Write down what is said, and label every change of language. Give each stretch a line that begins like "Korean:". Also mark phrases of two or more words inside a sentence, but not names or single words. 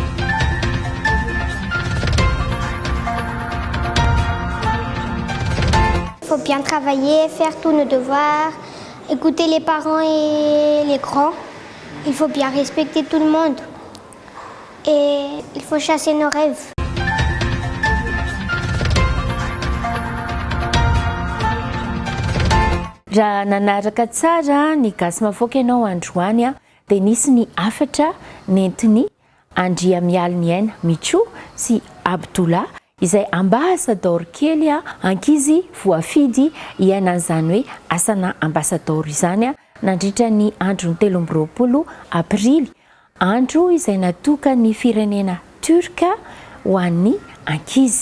French: Il faut bien travailler, faire tous nos devoirs, écouter les parents et les grands. Il faut bien respecter tout le monde et il faut chasser nos rêves.
Malagasy: Raha nanaraka tsara ny gasy mavoaka ianao androany a dia nisy ny afatra nentin'ny Andria Mialy ny aina Micho sy Abdoula izay ambassadeur kely a ankizy voafidy iainan'izany hoe asana ambassadeur izany a nandritra ny andro 13 aprily, andro izay natokany firenena turka ho an'ny ankizy.